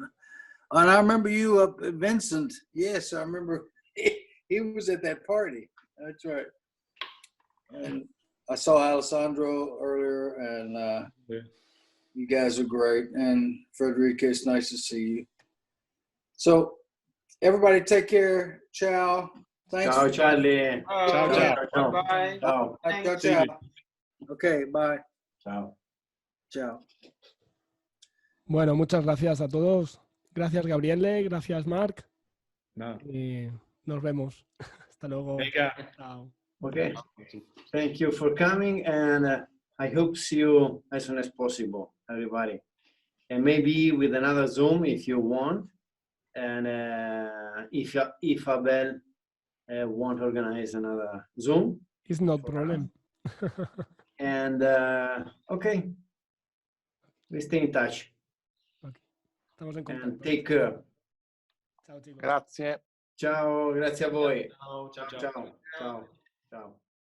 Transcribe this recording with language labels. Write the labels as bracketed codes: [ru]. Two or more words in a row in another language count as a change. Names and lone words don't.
[en] And I remember you up at Vincent. Yes, I remember he was at that party. That's right. And I saw Alessandro earlier, and you guys are great. And Frederica, it's nice to see you. So Everybody take care. Ciao. Thanks. [it] Ciao, Charlie. Ciao, ciao. Ciao. [en] Bye. [it] Ciao. Ciao, ciao. [en] Okay, bye. [it] Ciao. Ciao. [es] Bueno, muchas gracias a todos. Gracias, Gabriele. Gracias, Marc. No. Y nos vemos. Hasta luego. Venga. Chao. [en] Okay. Thank you for coming, and I hope see you as soon as possible, everybody. And maybe with another Zoom if you want, and if Abel want to organize another Zoom. It's not problem. And okay, we stay in touch. [es] Estamos en [en] And [es] contacto. [en] take care. [es] Chao, chicos. [it] Grazie. Ciao, grazie a voi. Ciao, ciao, ciao. Ciao, ciao, ciao.